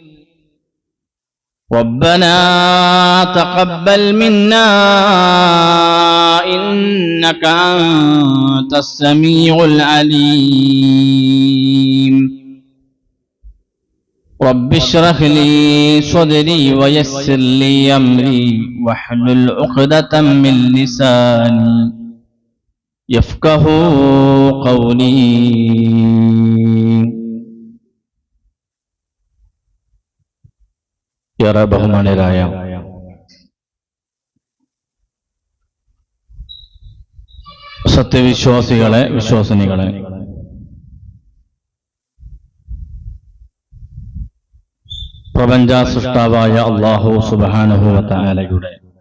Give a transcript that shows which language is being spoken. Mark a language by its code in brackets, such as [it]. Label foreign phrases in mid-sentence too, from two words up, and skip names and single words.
[ar] ربنا تقبل منا إنك أنت السميع العليم رب اشرح لي صدري ويسر لي أمري واحلل عقدة من لساني يفقهوا قولي. [ml] ഏറെ ബഹുമാനരായ സത്യവിശ്വാസികളെ, വിശ്വാസിനികളെ, പ്രപഞ്ച സൃഷ്ടാവായ [ar] الله سبحانه وتعالى